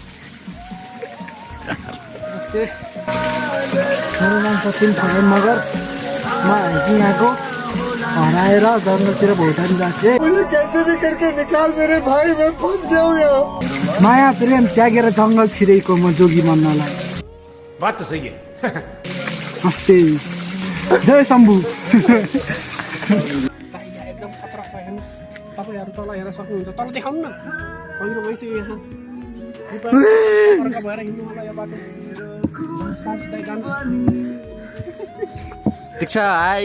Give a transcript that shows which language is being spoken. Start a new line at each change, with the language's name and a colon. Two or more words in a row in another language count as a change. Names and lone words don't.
Nepali: मेरो नाम सचिन छायन मगर। म यहाँको हराएर जङ्गलतिर भुटान गएको।
Hindi: कैसे भी करके निकाल मेरे भाई, मैं फंस गया हूँ यहाँ।
Nepali: माया प्रेम त्यागेर जङ्गल छिरेको म जोगी बन्नलाई।
Hindi: बात तो सही है।
Nepali: हस्ते जय शम्भु। एकदम खतरा छ। हेर्नुहोस्, तपाईँहरू तल हेर्न सक्नुहुन्छ। तल देखाउनु न, पहिरो भइसक्यो यहाँ। भएर हिँड्नु होला यो बाटो। दीक्षा हाई।